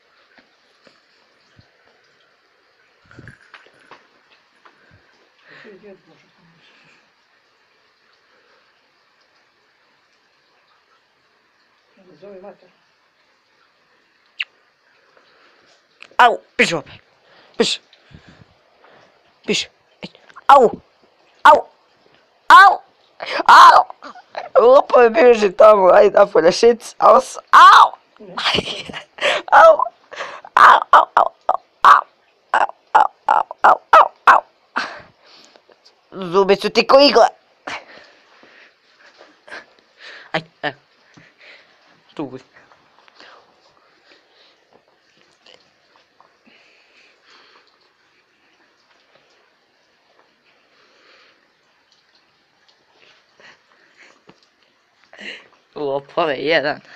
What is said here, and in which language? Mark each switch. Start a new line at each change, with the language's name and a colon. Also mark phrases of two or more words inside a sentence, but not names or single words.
Bosnian: Zove mater. Au, piš opet. Piš. Piš. Au, au, au, au. Lopove bježi tamo, ajde napolje šic, au, au. Au, au, au, au, au, au, au, au, au, au, au. Zubi su ti ko igle. Aj, evo. Tu budi. Lopove, jedan.